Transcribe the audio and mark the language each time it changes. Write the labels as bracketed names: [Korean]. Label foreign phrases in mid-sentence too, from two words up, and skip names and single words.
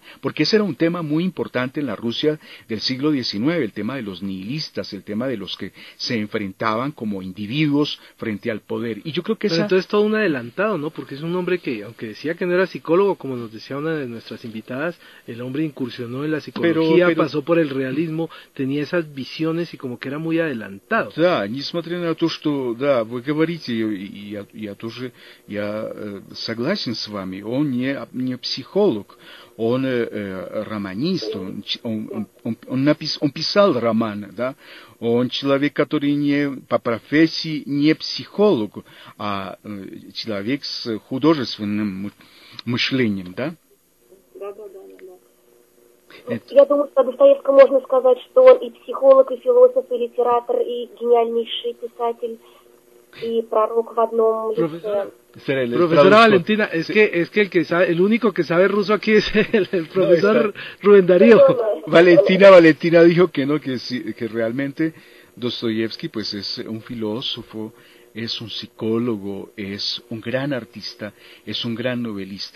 [Spanish] Porque ese era un tema muy importante en la Rusia del siglo XIX, el tema de los nihilistas, el tema de los que se enfrentaban como individuos frente al poder. Y yo creo que Pero entonces todo un adelantado, ¿no? Porque es un hombre que, aunque decía que no era psicólogo, como nos decía una de nuestras invitadas, el hombre incursionó en la psicología, pasó por el realismo, tenía esas visiones y como que era muy adelantado. [Russian] Да, несмотря на то, что, да, вы говорите, я согласен с вами, он не психолог, он романист, он писал романы, да, он человек, который по профессии не психолог, а человек с художественным мышлением, да? Да. Я думаю, что о Достоевском можно сказать, что он и психолог, и философ, и литератор, и гениальнейший писатель, y prorok в одном лице. [Spanish] Profesora Valentina, es que el único que sabe ruso aquí es el profesor Rubén Darío. Valentina dijo que no, que realmente Dostoyevsky pues es un filósofo, es un psicólogo, es un gran artista, es un gran novelista.